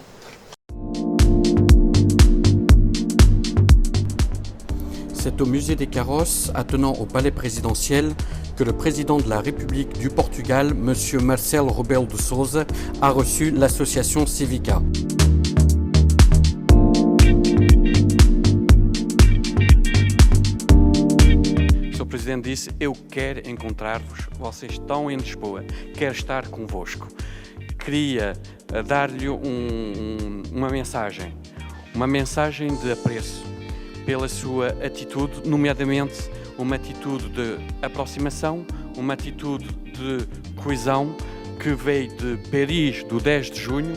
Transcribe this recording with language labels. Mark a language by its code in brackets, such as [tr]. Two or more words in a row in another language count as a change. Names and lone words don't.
[fr] C'est au musée des carrosses, attenant au palais présidentiel, que le président de la République du Portugal, M. Marcelo Rebelo de Sousa, a reçu l'association Civica. [pt] Presidente disse: eu quero encontrar-vos, vocês estão em Lisboa, quero estar convosco. Queria dar-lhe uma mensagem de apreço pela sua atitude, nomeadamente uma atitude de aproximação, uma atitude de coesão que veio de Paris do 10 de junho.